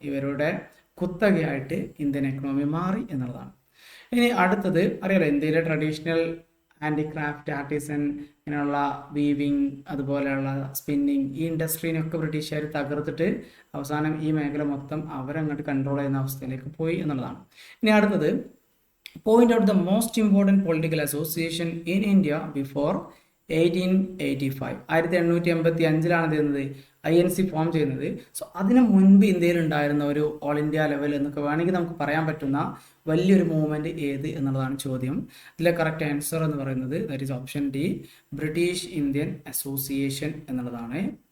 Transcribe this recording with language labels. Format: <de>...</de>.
<ml>ഇവരുടെ കുത്തകയായിട്ട് Indian economy മാറി എന്നുള്ളതാണ്. ഇനി അടുത്തത് അറിയാലോ, ഇന്ത്യയിലെ ട്രഡീഷണൽ ഹാൻഡിക്രാഫ്റ്റ്, ആർട്ടിസൻ, ഇങ്ങനെയുള്ള വീവിങ്, അതുപോലെയുള്ള സ്പിന്നിങ്, ഈ ഇൻഡസ്ട്രീനൊക്കെ ബ്രിട്ടീഷുകാർ തകർത്തിട്ട് അവസാനം ഈ മേഖല മൊത്തം അവരങ്ങോട്ട് കൺട്രോൾ ചെയ്യുന്ന അവസ്ഥയിലേക്ക് പോയി എന്നുള്ളതാണ്. ഇനി അടുത്തത്,</ml> <en>point out the most important political association in India before 1885.</en> <ml>1885 ചെയ്യുന്നത് INC ഫോം ചെയ്യുന്നത്. സോ അതിന് മുൻപ് ഇന്ത്യയിൽ ഉണ്ടായിരുന്ന ഒരു ഓൾ ഇന്ത്യ ലെവൽ എന്നൊക്കെ വേണമെങ്കിൽ നമുക്ക് പറയാൻ പറ്റുന്ന വലിയൊരു മൂവ്മെൻറ്റ് ഏത് എന്നുള്ളതാണ് ചോദ്യം. ഇതിലെ കറക്റ്റ് ആൻസർ എന്ന് പറയുന്നത്</ml> <en>that is option D,</en> <ml>British Indian association എന്നുള്ളതാണ്.</ml>